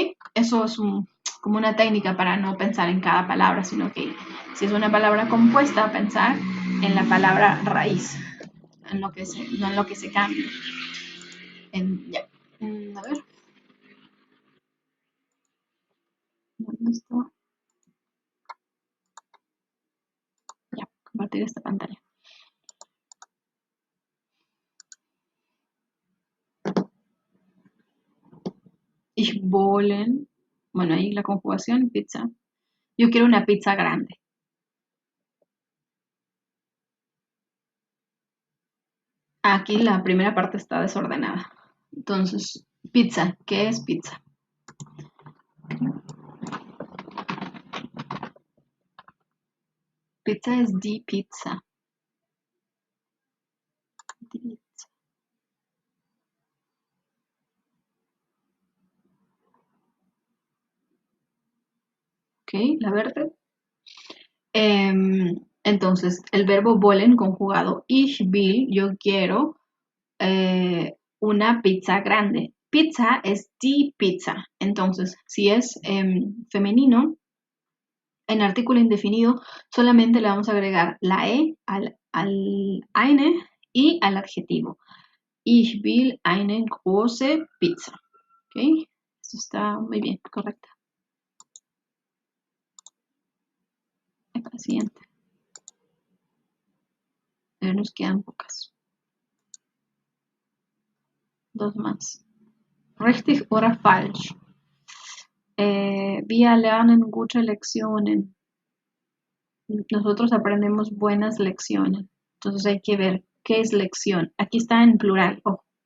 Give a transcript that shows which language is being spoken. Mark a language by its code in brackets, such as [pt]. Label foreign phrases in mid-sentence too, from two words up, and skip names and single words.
[es] Eso es como una técnica para no pensar en cada palabra, sino que si es una palabra compuesta, pensar en la palabra raíz, no en lo que se cambia. Ya. A ver. ¿Dónde está? Ya, compartir esta pantalla. [de] Ich wollen, [es] bueno, ahí la conjugación, pizza. Yo quiero una pizza grande. Aquí la primera parte está desordenada. Entonces, pizza, ¿qué es pizza? Pizza es [de] die Pizza. Die Pizza. [es] Ok, la verde. Entonces, el verbo wollen conjugado [de] ich will, [es] yo quiero una pizza grande. Pizza es [de] die Pizza. [es] Entonces, si es femenino, en artículo indefinido, solamente le vamos a agregar la E al eine y al adjetivo. [de] Ich will eine große Pizza. [es] ¿Ok? Esto está muy bien, correcto. La siguiente. Ya nos quedan pocas. Dos más. [de] Richtig oder falsch? Wir lernen gute Lektionen. [es] Nosotros aprendemos buenas lecciones. Entonces hay que ver qué es lección. Aquí está en plural. Ojo.